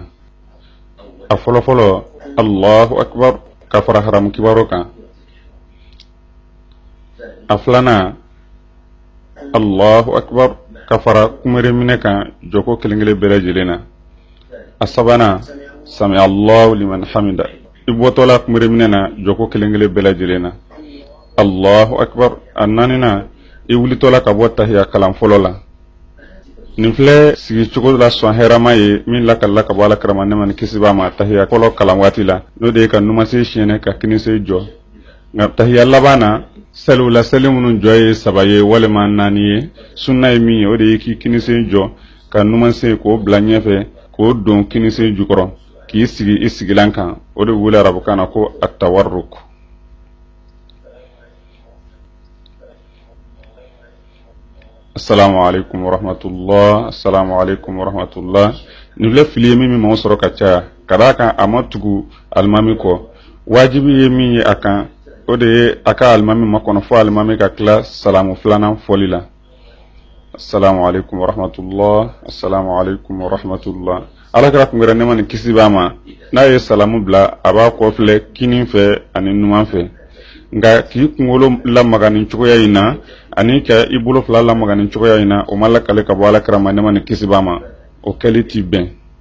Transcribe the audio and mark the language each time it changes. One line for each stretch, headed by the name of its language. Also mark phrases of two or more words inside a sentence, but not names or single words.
Bambara: A fɔlɔfɔlɔ
Arabic: الله أكبر
Bambara: ka fara haramu kibaro kan. A filanan
Arabic: الله أكبر
Bambara: ka fara kumere minɛ kan joko kelen-kelen bɛɛ lajɛlen na. A sabanan
Arabic: سمع الله لمن حمده
Bambara: i bɔtɔla kumere minɛ na joko kelen-kelen bɛɛ lajɛlen na.
Arabic: الله أكبر.
Bambara: A 4nan i wulitɔla ka bɔ tahiya kalan fɔlɔ la. Nin filɛ sigi cogo la sɔn hɛrɛma ye min lakalila ka bɔ Alakira ma nɛɛma ni kisi b'a ma tahiya fɔlɔ kalan waati la n'o de ye ka numansen siɲɛnɛ ka kinisen jɔ. Nka tahiya laban na seliw la seli minnu jɔ ye 3 ye walima 4 ye sunna ye min ye o de ye k'i kinisen jɔ ka numansen k'o bila ɲɛfɛ k'o don kinisen jukɔrɔ k'i sigi i sigilan kan o de wele arabukan na ko at-tawarruk.
Arabic: السلام عليكم ورحمة الله. السلام عليكم ورحمة الله.
Bambara: Nin filɛ fili ye min ma sɔrɔ ka caya ka d'a kan a ma tugu alimami kɔ. Wajibi ye min ye a kan o de ye a ka alimami makɔnɔ fo alimami ka tila salamu 2nan fɔli la.
Arabic: السلام عليكم ورحمة الله. السلام عليكم ورحمة الله.
Bambara: Alakira kungɛrɛ nɛɛma ni kisi b'a ma n'a ye salamu bila a b'a kɔfilɛ kinin fɛ ani numan fɛ. Nka k'i kunkolo lamaga nin cogoya in na ani ka i bolo 2 lamaga nin cogoya in na o ma lakale ka bɔ Alakira ma nɛɛma ni kisi b'a ma o kɛli t'i bɛn.